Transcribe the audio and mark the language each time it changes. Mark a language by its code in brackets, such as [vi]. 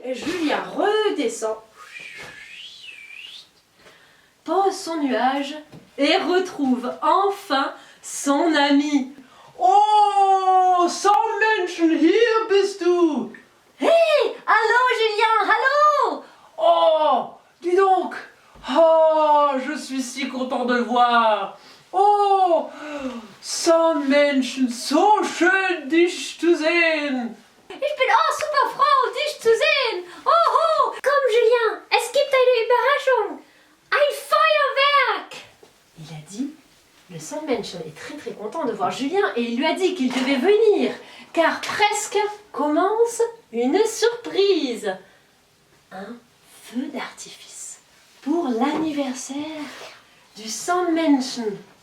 [fr] Et Julien redescend, pose son nuage et retrouve enfin son ami. [de] Oh, Sandmenschen, hier bist du! [fr] Hey! Allô, Julien, allô! Oh, dis donc! Oh, je suis si content de le voir! Oh, [de] Sandmännchen, so schön dich zu sehen. Ich bin auch super froh, dich zu sehen. Oh, oh. Komm, Julien, es gibt eine Überraschung. Ein Feuerwerk. [fr] Il a dit, le Sandmännchen est très très content de voir Julien et il lui a dit qu'il devait venir car presque commence une surprise. Un feu d'artifice pour l'anniversaire du Sandmännchen.